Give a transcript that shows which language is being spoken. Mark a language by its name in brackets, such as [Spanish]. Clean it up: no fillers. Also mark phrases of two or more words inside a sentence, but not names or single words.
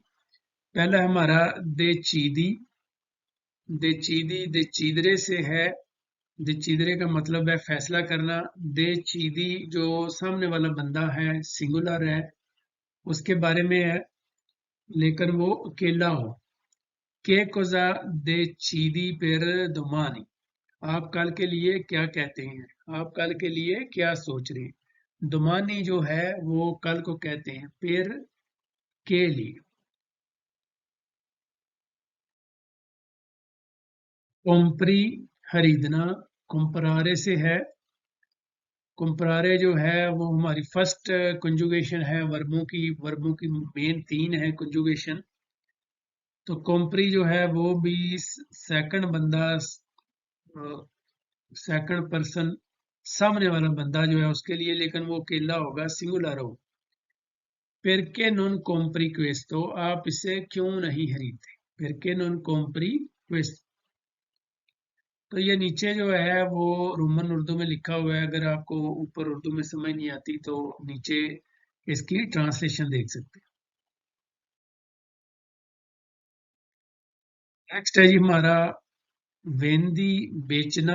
[Urdu] پہلا ہمارا دیچیدی۔ دیچیدی دیچیدرے سے ہے. دیچیدرے کا مطلب ہے فیصلہ کرنا۔ دیچیدی جو سامنے والا بندہ ہے سنگولر ہے، اس کے بارے میں ہے، لیکن وہ اکیلا ہو. [Italian] Che cosa decidi per domani। [Urdu] آپ کل کے لیے کیا کہتے ہیں؟ آپ کل کے لیے کیا سوچ رہے ہیں? domani جو ہے وہ کل کو کہتے ہیں, per کے لیے. compri خریدنا. comprare سے ہے. comprare جو ہے وہ ہماری [English] first conjugation [Urdu] ہے وربوں کی مین تین ہے کنجوگیشن. تو compri جو ہے وہ بھی سیکنڈ بندہ, [English] second person, [Urdu] ، سامنے والا بندہ جو ہے اس کے لیے، لیکن وہ اکیلا ہوگا، سنگولر ہو. [Italian] perché non compri questo? [Urdu] آپ اسے کیوں نہیں خریدتے? [Italian] perché non compri questo? [Urdu] تو یہ نیچے جو ہے وہ رومن اردو میں لکھا ہوا ہے، اگر آپ کو اوپر اردو میں سمجھ نہیں آتی تو نیچے اس کی ٹرانسلیشن دیکھ سکتے ہیں. نیکسٹ ہے جی ہمارا وینڈی، بیچنا.